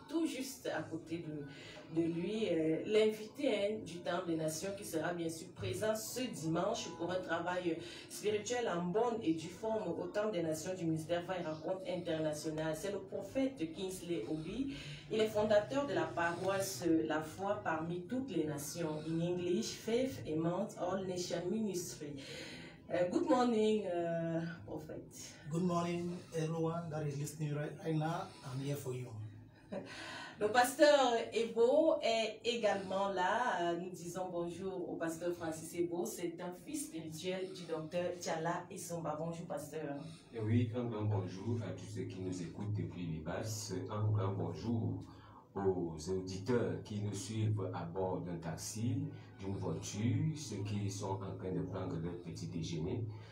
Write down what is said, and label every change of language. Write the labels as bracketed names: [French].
[French] Tout juste à côté de lui, l'invité du Temple des Nations qui sera bien sûr présent ce dimanche pour un travail spirituel en bonne et due forme au Temple des Nations du ministère Va et Raconte International. C'est le prophète Kingsley Obi. Il est fondateur de la paroisse La Foi parmi toutes les nations. [English] In English, Faith Among All Nation Ministry. Good morning, Prophet. Good morning, everyone that is listening right now. I'm here for you. [French] Le pasteur Ebo est également là. Nous disons bonjour au pasteur Francis Ebo. C'est un fils spirituel du docteur Tchala Essomba. Bonjour, pasteur. Et oui, un grand bonjour à tous ceux qui nous écoutent depuis les basses. Un grand bonjour aux auditeurs qui nous suivent à bord d'un taxi, d'une voiture, ceux qui sont en train de prendre leur petit déjeuner.